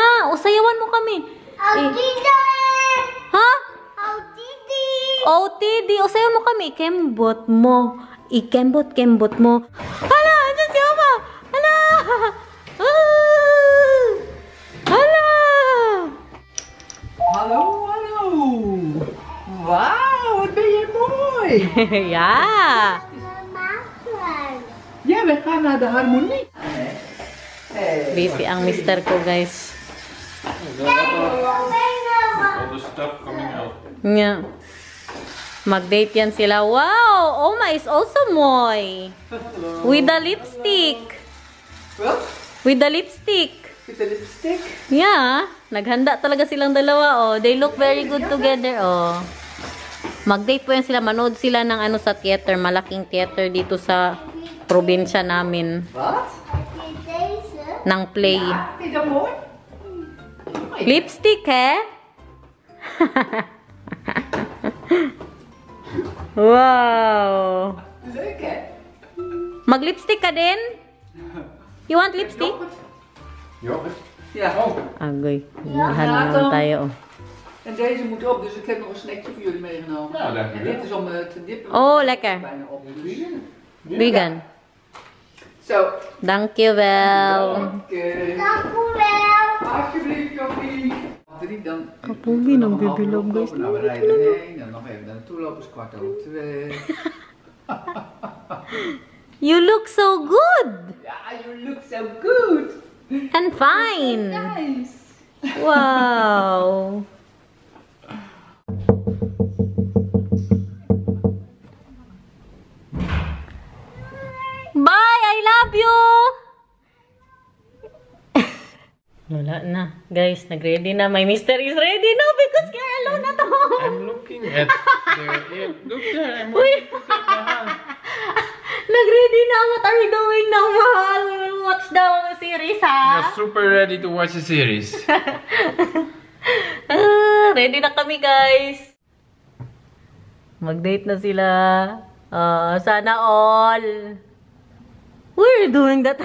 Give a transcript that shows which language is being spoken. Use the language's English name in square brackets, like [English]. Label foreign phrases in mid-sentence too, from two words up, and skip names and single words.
[Filipino] O, sayawan mo kami. Ha? OOTD. O, sayawan mo kami. Kembot mo. Ikembot-kembot mo. Hala, andyan si Oma. Hala. Hala. [Dutch] Hallo, hallo. Wauw, wat ben je mooi. Ja. Ja, we gaan naar de harmonie. [Filipino] Busy ang mister ko, guys. [English] All the stuff coming out. Yeah. [Filipino] Mag-date yan sila. [English] Wow! Oma is also moy. With the lipstick. [Dutch] Wat? [English] With the lipstick. With the lipstick? Yeah. [Filipino] Naghanda talaga silang dalawa, oh. [English] They look very good together, oh. [Filipino] Mag-date po yan sila. Manood sila ng ano sa theater. Malaking theater dito sa probinsya namin. [Dutch] Wat? [Filipino] Ng play. [Dutch] Vind je dat mooi? [English] Lipstick, eh? Wow! [Dutch] Leuk, hè? [Filipino] Mag-lipstick ka din? [English] You want lipstick? Yoghurt? [Dutch] Ja. Oh. [Filipino] Agoy. Lahan naman tayo, oh. [Dutch] En deze moet op, dus ik heb nog een snackje voor jullie meegenomen. Nou, lekker. En dit is om te dippen. Oh, lekker. Bijna op. Vegan. Zo. Dankjewel. Oké. Alsjeblieft, Joppie. 3 dan. [Filipino] Kapogi ng Bebe Love, guys. [Dutch] Nou, we rijden heen en nog even naar naartoe lopen. Is 2:15. [English] You look so good Ja, you look so good. and fine. Nice. Wow. Bye! I love you! [Filipino] Wala na. Guys, nag-ready na. [English] My mister is ready now because you're alone at home. I'm looking at the... Look there, I'm waiting to take my hand. [Filipino] Nag-ready na. [English] What are we doing now, mahal? We will watch the series, ha? You're super ready to watch the series. [Filipino] Ready na kami, guys. Mag-date na sila. Sana all. [English] Why are you doing that?